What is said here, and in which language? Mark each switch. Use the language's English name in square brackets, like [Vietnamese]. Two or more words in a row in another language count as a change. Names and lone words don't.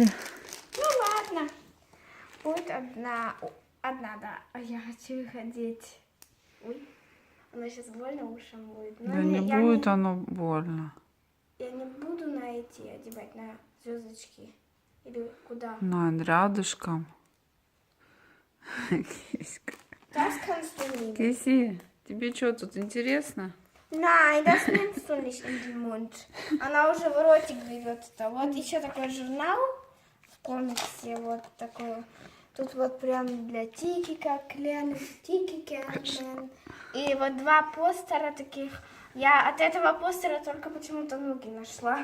[Russian] Ну ладно. Будет одна. Одна, да. А я хочу их одеть. Ой. Она сейчас больно ушам будет. Но Да не будет оно больно. Я не буду на эти одевать, на звездочки. Или куда? На рядышком. [German] Das kannst du nehmen. [Russian] Кейси, тебе что тут интересно? [German] Nein, das nimmst du nicht in den Mund. [Russian] Она уже в ротик берет это. Вот еще такой журнал в комиксе. Вот такой. Тут вот прям для Тикика, Клен, Тикики, Клен. И вот два постера таких. Я от этого постера только почему-то ноги нашла.